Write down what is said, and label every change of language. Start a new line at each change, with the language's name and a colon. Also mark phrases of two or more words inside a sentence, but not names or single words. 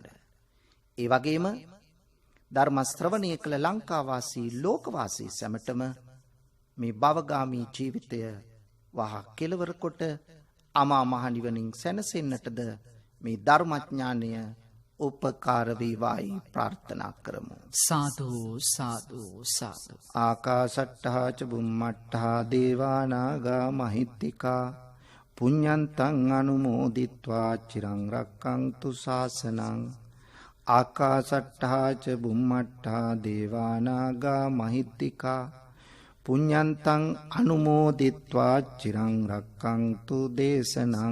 Sinhala: ඒ වගේම ධර්ම ශ්‍රවණය කළ ලංකාවාසී ලෝකවාසී සැමටම මේ භවගාමී ජීවිතය වහ කෙලවර කොට අමා මහ නිවනින් සැනසෙන්නටද මේ ධර්මඥානය උපකාර වේවායි ප්‍රාර්ථනා කරමු. සාදු සාදු සාදු.
Pali: ආකාශට්ටා ච බුම්මට්ටා දේවා නාග මහිත්‍තිකා පුඤ්ඤන්තං අනුමෝදිත්වා චිරං රක්ඛන්තු ශාසනං. ආකාශට්ටා ච බුම්මට්ටා දේවා නාග මහිත්‍තිකා පුඤ්ඤන්තං අනුමෝදිත්වා චිරං රක්ඛන්තු දේශනං.